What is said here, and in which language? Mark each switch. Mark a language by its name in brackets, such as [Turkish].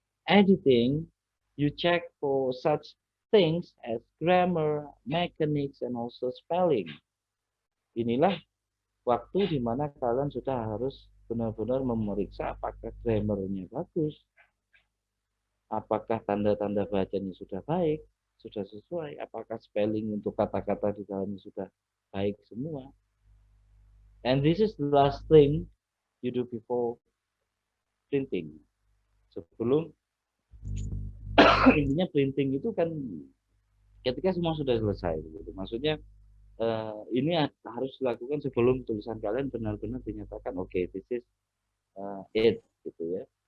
[English] Editing, you check for such things as grammar, mechanics, and also spelling. [Indonesian] Inilah waktu di mana kalian sudah harus benar-benar memeriksa apakah grammarnya bagus, apakah tanda-tanda bacanya sudah baik, sudah sesuai, apakah spelling untuk kata-kata di dalamnya sudah baik semua. [English] And this is the last thing you do before printing. [Indonesian] Sebelum intinya printing itu kan ketika semua sudah selesai gitu. Maksudnya ini harus dilakukan sebelum tulisan kalian benar-benar dinyatakan [English] okay, this is it [Indonesian] gitu ya.